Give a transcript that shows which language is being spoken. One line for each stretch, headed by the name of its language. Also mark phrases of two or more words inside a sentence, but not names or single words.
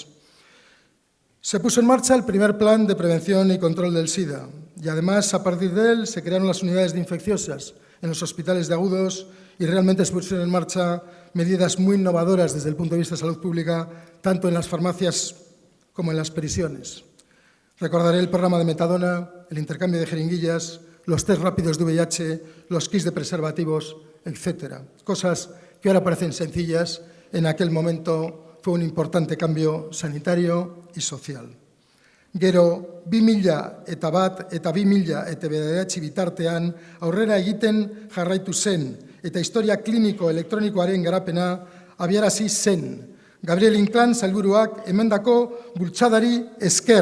Spanish: Se puso en marcha el primer plan de prevención y control del SIDA y además a partir de él se crearon las unidades de infecciosas en los hospitales de agudos y realmente se pusieron en marcha medidas muy innovadoras desde el punto de vista de salud pública, tanto en las farmacias como en las prisiones. Recordaré el programa de metadona, el intercambio de jeringuillas, los test rápidos de VIH, los kits de preservativos, etc. Cosas que ahora parecen sencillas, en aquel momento fue un importante cambio sanitario y social.
Basque: Gero, 2000 eta bat eta 2000 eta bederatzi bitartean aurrera egiten jarraitu zen eta historia kliniko elektronikoaren garapena abiarazi zen. Gabriel Inclán sailburuak emandako bultzadari esker.